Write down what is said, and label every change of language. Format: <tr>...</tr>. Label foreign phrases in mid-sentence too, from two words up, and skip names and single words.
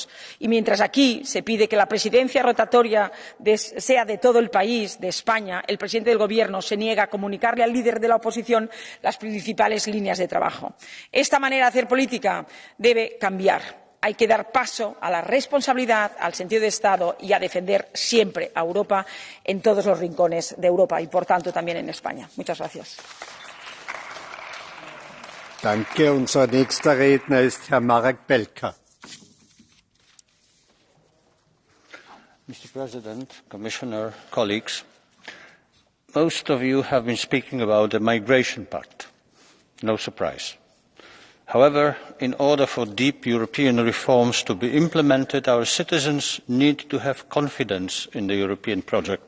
<es>Y mientras aquí se pide que la presidencia rotatoria sea de todo el país, de España, el presidente del Gobierno se niega a comunicarle al líder de la oposición las principales líneas de trabajo. Esta manera de hacer política debe cambiar. Hay que dar paso a la responsabilidad, al sentido de Estado y a defender siempre a Europa en todos los rincones de Europa y, por tanto, también en España. Muchas gracias.</es> <de>Danke. Unser nächster Redner ist Herr Marek Belka.</de> <en>Mr. President, Commissioner, colleagues, most of you have been speaking about the Migration Pact. No surprise. However, in order for deep European reforms to be implemented, our citizens need to have confidence in the European project.</en>